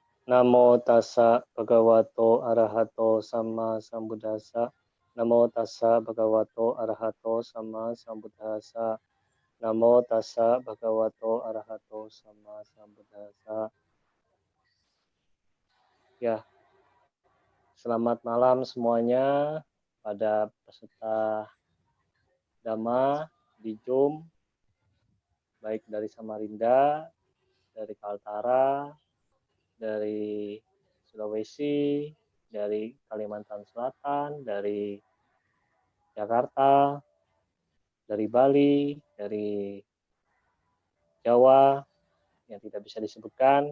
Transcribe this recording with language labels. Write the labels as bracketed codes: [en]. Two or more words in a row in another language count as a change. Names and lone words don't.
[pi] Namo tassa bhagavato arahato samma sambuddhassa. Namo tassa bhagavato arahato samma sambuddhassa. Namo tassa bhagavato arahato samma sambuddhassa. [id] Ya, selamat malam semuanya pada peserta Dhamma di Zoom, baik dari Samarinda, dari Kaltara, dari Sulawesi, dari Kalimantan Selatan, dari Jakarta, dari Bali, dari Jawa yang tidak bisa disebutkan.